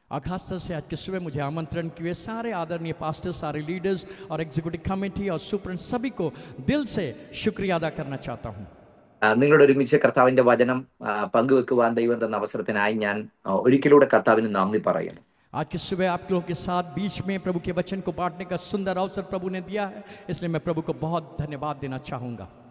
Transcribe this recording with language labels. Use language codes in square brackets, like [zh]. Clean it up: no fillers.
[hi] खास तरह से आज के सुबह मुझे आमंत्रण किए सारे आदरणीय पास्टर्स, सारे लीडर्स और एग्जीक्यूटिव कमेटी और सुप्रीम सभी को दिल से शुक्रिया अदा करना चाहता हूँ. [ml] നിങ്ങളോട് ഒരുമിച്ച് കർത്താവിന്റെ വചനം പങ്കുവെക്കുവാൻ ദൈവം തന്ന അവസരത്തിനായി ഞാൻ ഒരിക്കലൂടെ കർത്താവിന് നന്ദി പറയുന്നു. [hi] आज की सुबह आप लोगों के साथ बीच में प्रभु के वचन को बांटने का सुंदर अवसर प्रभु ने दिया है, इसलिए मैं प्रभु को बहुत धन्यवाद देना चाहूँगा.